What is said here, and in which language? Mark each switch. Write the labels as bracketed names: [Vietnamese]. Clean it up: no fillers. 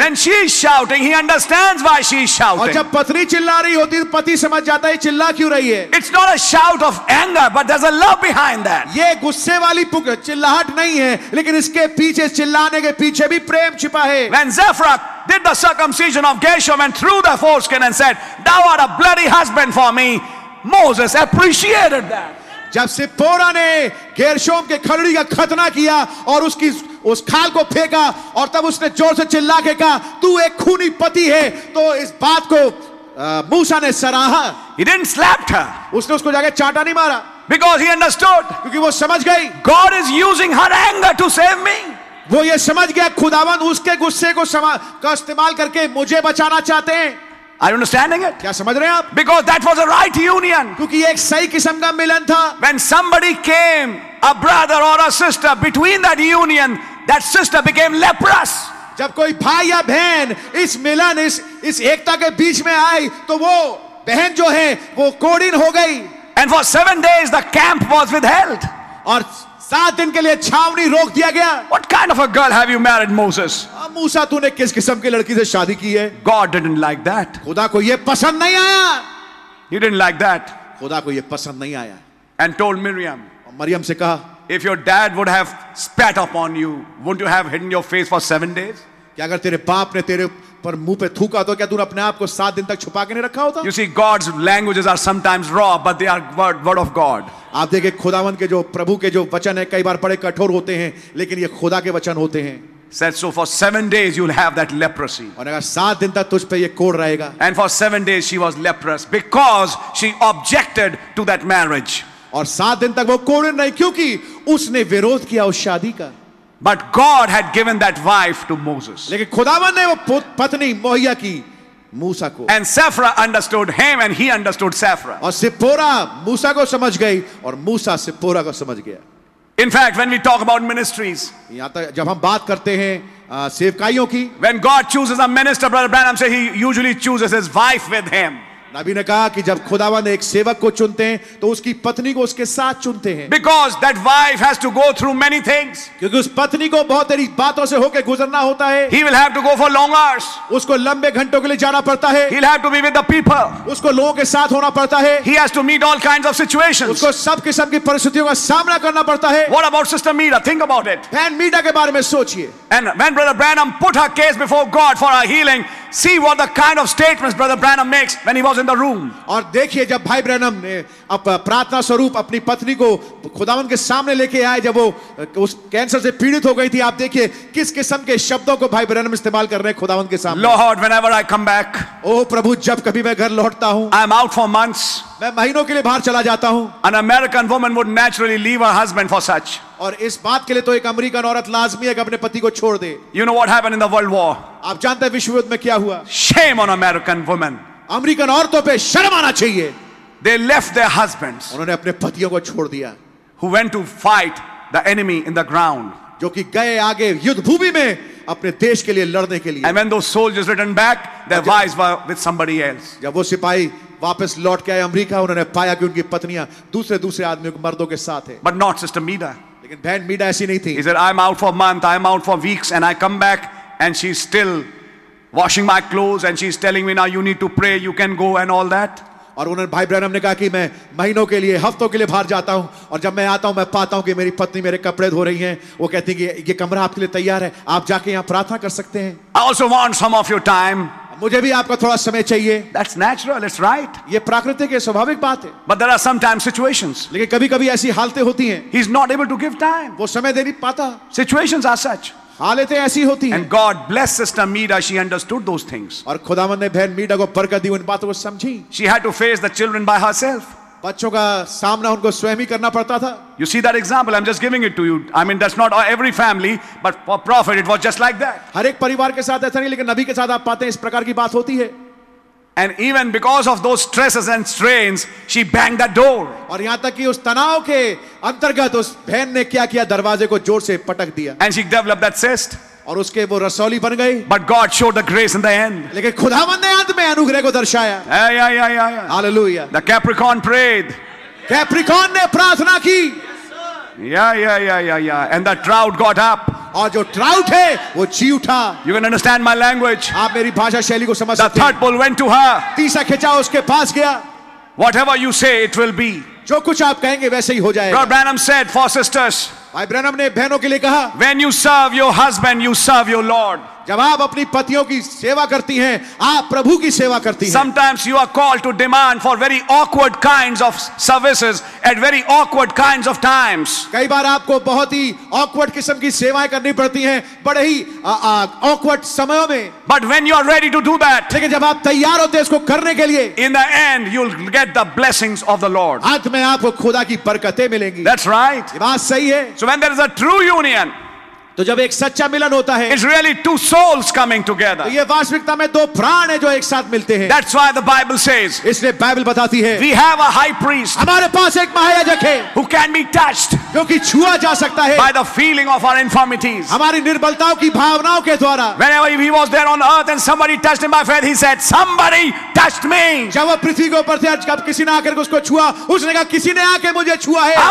[English] When she's shouting, he understands why she's [Hindi] और [English] shouting. [Hindi] जब पत्नी चिल्ला रही होती है तो पति समझ जाता है चिल्ला क्यों रही है। [English] It's not a shout of anger, but there's a love behind that. [Hindi] ये गुस्से वाली चिल्लाहट नहीं है, लेकिन इसके पीछे, चिल्लाने के पीछे भी प्रेम छिपा है। [English] When Zephra did the circumcision of Gershom and threw the foreskin and said, "Thou art a bloody husband for me," Moses appreciated that. [Hindi] जब सिप्पोरा ने गेरशोम के खलड़ी का खतना किया और उसकी उस खाल को फेंका, और तब उसने जोर से चिल्ला के कहा तू एक खूनी पति है, तो इस बात को मूसा ने सराहा। [English] He didn't slap her [Hindi] उसने उसको जाके चांटा नहीं मारा, [English] because he understood [Hindi] क्योंकि वो समझ गई [English] God is using her anger to save me. [Hindi] वो ये समझ गया खुदावन उसके गुस्से को का इस्तेमाल करके मुझे बचाना चाहते हैं। [English] Are you understanding it? [Hindi] क्या समझ रहे हैं आप? [English] Because that was a right union. [Hindi] क्योंकि ये एक सही किस्म का मिलन था। [English] When somebody came, a brother or a sister, between that union, that sister became leprous. [Hindi] जब कोई भाई या बहन इस मिलन इस एकता के बीच में आई, तो वो बहन जो है वो कोढ़ीन हो गई। [English] And for 7 days the camp was withheld. [Hindi] और 7 दिन के लिए छावनी रोक दिया गया। [English] What kind of a girl have you married, Moses? [Hindi] मूसा तूने किस किस्म की लड़की से शादी की है? [English] God didn't like that. [Hindi] खुदा को ये पसंद नहीं आया। [English] He didn't like that. [Hindi] खुदा को ये पसंद नहीं आया। [English] And told Miriam, [Hindi] और मरियम से कहा, [English] if your dad would have spat upon you, wouldn't you have hidden your face for 7 days? [Hindi] क्या अगर तेरे बाप ने तेरे पर मुंह पे थूका तो क्या तूने अपने आप को 7 दिन तक छुपा के नहीं रखा होता? [English] You see, God's languages are sometimes raw, but they are word of God. [Hindi] आप देखिए खुदावन के जो प्रभु के जो वचन है कई बार बड़े कठोर होते हैं, लेकिन ये खुदा के वचन होते हैं। [English] Said so for 7 days you'll have that leprosy. [Hindi] और अगर 7 दिन तक तुझ पे ये कोढ़ रहेगा। [English] And for 7 days she was leprous because she objected to that marriage. [Hindi] और 7 दिन तक वो कोढ़ नहीं, क्योंकि उसने विरोध किया उस शादी का। [English] But God had given that wife to Moses. [Hindi] लेकिन खुदावन ने वो पत्नी मुहैया की मूसा को। [English] And Sephora understood him and he understood Sephora. [Hindi] और सिप्पोरा मूसा को समझ गई और मूसा सिप्पोरा को समझ गया। [English] In fact, when we talk about ministries, [Hindi] यहाँ तक जब हम बात करते हैं सेवकाइयों की, [English] when God chooses a minister, Brother Branham said he usually chooses his wife with him. [Hindi] नबी ने कहा कि जब खुदावन एक सेवक को चुनते हैं तो उसकी पत्नी को उसके साथ चुनते हैं, [English] Because that wife has to go through many things. [Hindi] क्योंकि उस पत्नी को बहुत सारी बातों से होकर गुजरना होता है। [English] He will have to go for long hours. [Hindi] उसको लंबे घंटों के लिए जाना पड़ता है। [English] He'll have to be with the people. [Hindi] उसको लोगों के साथ होना पड़ता है। [English] He has to meet all kinds of situations. [Hindi] उसको सब किस्म की परिस्थितियों का सामना करना पड़ता है। [English] What about Sister Mira? Think about it. [Hindi] बहन मीडा के बारे में सोचिए। [English] And when Brother Branham put her case before God for her healing, see what the kind of statements Brother Branham makes when he was in the room. [Hindi] और देखिए जब भाई Branham ने अब प्रार्थना स्वरूप अपनी पत्नी को खुदावन के सामने लेके आए, जब वो उस कैंसर से पीड़ित हो गई थी, आप देखिए किस किस्म के शब्दों को भाई ब्रैनम इस्तेमाल कर रहे हैं खुदावन के सामने। [English] Lord, whenever I come back, [Hindi] ओ प्रभु, जब कभी मैं घर लौटता हूँ, [English] I'm out for months. [Hindi] मैं महीनों के लिए बाहर चला जाता हूँ। [English] An American woman would naturally leave her husband for such. [Hindi] और इस बात के लिए तो एक अमेरिकन औरत लाजमी है कि अपने पति को छोड़ दे। [English] You know what happened in the World War? [Hindi] आप जानते हैं विश्व युद्ध में क्या हुआ? [English] Shame on American women. [Hindi] American औरतों पे शर्म आना चाहिए। [English] They left their husbands [Hindi] उन्होंने अपने पतियों को छोड़ दिया, [English] who went to fight the enemy in the ground. [Hindi] जो कि गए आगे युद्ध भूमि में अपने देश के लिए लड़ने के लिए। [English] And when those soldiers returned back, their wives were with somebody else. [Hindi] जब वो सिपाही वापस लौट के आए अमेरिका, उन्होंने पाया कि उनकी पत्नियां दूसरे आदमियों मर्दों के साथ है। [English] But not Sister Mida. [Hindi] लेकिन बहन मीडा ऐसी नहीं थी। [English] He said, I'm out for a month, I'm out for weeks, and I come back and she's still washing my clothes and she's telling me, now you need to pray, you can go and all that. [Hindi] और उन्होंने भाई Branham ने कहा कि मैं महीनों के लिए, हफ्तों के लिए बाहर जाता हूं, और जब मैं आता हूं मैं पाता हूं कि मेरी पत्नी मेरे कपड़े धो रही हैं। वो कहती कि ये कमरा आपके लिए तैयार है, आप जाके यहाँ प्रार्थना कर सकते हैं। [English] I also want some of your time. [Hindi] मुझे भी आपका थोड़ा समय चाहिए। [English] That's natural, it's right. [Hindi] ये प्राकृतिक है, स्वाभाविक बात है। [English] But there are sometimes situations [Hindi] लेकिन कभी कभी ऐसी हालतें होती हैं, [English] he's not able to give time. [Hindi] वो समय दे नहीं पाता। [English] Situations are such. [Hindi] हालतें ऐसी होती हैं। [English] And God blessed Sister Meera, she understood those things. [Hindi] और खुदावंद ने बहन मीडा को बरकत दी, उन बातों को समझी। [English] She had to face the children by herself. [Hindi] बच्चों का सामना उनको स्वयं ही करना पड़ता था। [English] You see that example? I'm just giving it to you. I mean, that's not every family, but for prophet it was just like that. [Hindi] हर एक परिवार के साथ ऐसा नहीं, लेकिन नबी के साथ आप पाते हैं इस प्रकार की बात होती है। [English] And even because of those stresses and strains, she banged the door. [Hindi] और यहाँ तक कि उस तनाव के अंतर्गत उस बहन ने क्या किया, दरवाजे को जोर से पटक दिया [English] And she developed that cyst. [Hindi] और उसके वो रसौली बन गई। [English] But God showed the grace in the end. [Hindi] लेकिन खुदावंद ने अंत में अनुग्रह को दर्शाया। [English] Yeah. [Hindi] Hallelujah. [English] The Capricorn prayed. [Hindi] Capricorn ने प्रार्थना की। [English] Yeah. And the trout got up. [Hindi] और जो ट्राउट है वो जी उठा। [English] You can understand my language. [Hindi] आप मेरी भाषा शैली को समझ सकते हैं। [English] third bull went to her. [Hindi] तीसरा खिंचा उसके पास गया। [English] Whatever you say, it will be. [Hindi] जो कुछ आप कहेंगे वैसे ही हो जाएगा। [English] Brother Branham said for sisters, [Hindi] भाई ब्रैनम ने बहनों के लिए कहा, [English] when you serve your husband, you serve your Lord. [Hindi] जब आप अपनी पतियों की सेवा करती हैं, आप प्रभु की सेवा करती हैं। [English] Sometimes you are called to demand for very awkward kinds of services at very awkward kinds of times. [Hindi] कई बार आपको बहुत ही awkward किस्म की सेवाएं करनी पड़ती हैं, बड़े ही awkward समयों में। [English] But when you are ready to do that, [Hindi] लेकिन जब आप तैयार होते हैं इसको करने के लिए, [English] in the end you'll get the blessings of the Lord. [Hindi] अंत में आपको खुदा की बरकतें मिलेंगी। [English] That's right. [Hindi] ये बात सही है। [English] So when there is a true union, [Hindi] तो जब एक सच्चा मिलन होता है, [English] it's really two souls coming together. [Hindi] तो ये वास्तविकता में दो प्राण है जो एक साथ मिलते हैं। [English] That's why the Bible says, [Hindi] इसलिए बाइबल बताती है, [English] we have a high priest [Hindi] हमारे पास एक महायाजक है [English] who can be touched [Hindi] जो कि छुआ जा सकता है [English] by the feeling of our infirmities. [Hindi] हमारी निर्बलताओं की भावनाओं के द्वारा। [English] Whenever he was there on earth and somebody touched him by faith, he said, somebody touched me. [Hindi] जब वो पृथ्वी के ऊपर थे, जब किसी ने आकर उसको छुआ, उसने कहा किसी ने आके मुझे छुआ है।